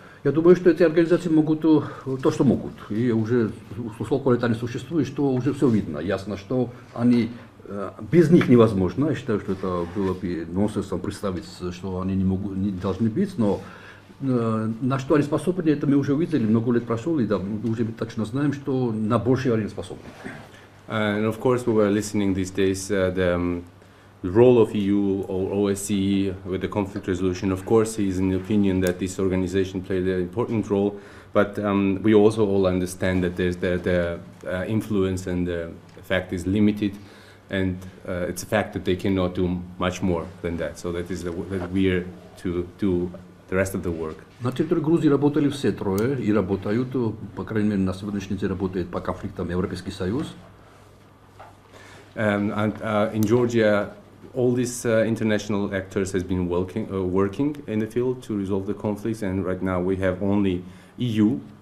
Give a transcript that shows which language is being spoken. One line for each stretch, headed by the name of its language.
Russian: Я думаю, что эти организации могут то, что могут. И уже, сколько лет они существуют, что уже все видно. Ясно, что они без них невозможно. Я считаю, что это было бы нонсенсом представить, что они не должны быть, но на что они способны, это мы уже увидели, много лет прошло, и да, мы уже точно знаем, что на большее они способны.
English: And of course, we were listening these days the role of EU or OSCE with the conflict resolution. Of course, he is in the opinion that this organization played an important role, but we also all understand that there's the influence and the effect is limited, and it's a fact that they cannot do much more than that. So that is that we are to do the rest of the work.
Russian: На территории Грузии работали все трое и работают, по крайней мере, на сегодняшний день работает по конфликтам Европейский Союз.
English: And in Georgia, all these international actors has been working in the field to resolve the conflicts, and right now we have only EU.